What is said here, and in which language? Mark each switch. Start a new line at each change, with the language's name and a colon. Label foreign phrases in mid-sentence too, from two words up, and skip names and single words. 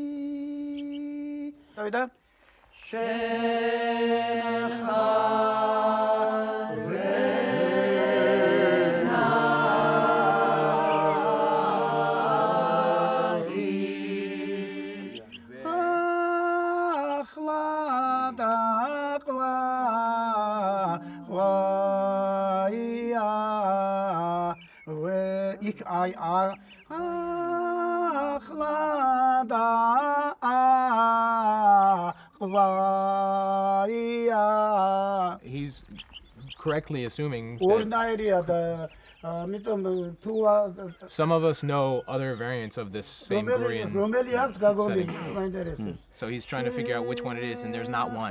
Georgian: დავიდა შენხარ ვენახი ახლა დაყვა ვაია იქ აი ახლა დაყვა
English: He's correctly assuming that
Georgian: ორნაირია და ამიტომ თუ
English: some of us know other variants of this same Gurian
Georgian: რომელი აქვს გაგონილი
English: setting.
Georgian: მაინტერესებს
English: So he's trying to figure out which one it is, and there's not one.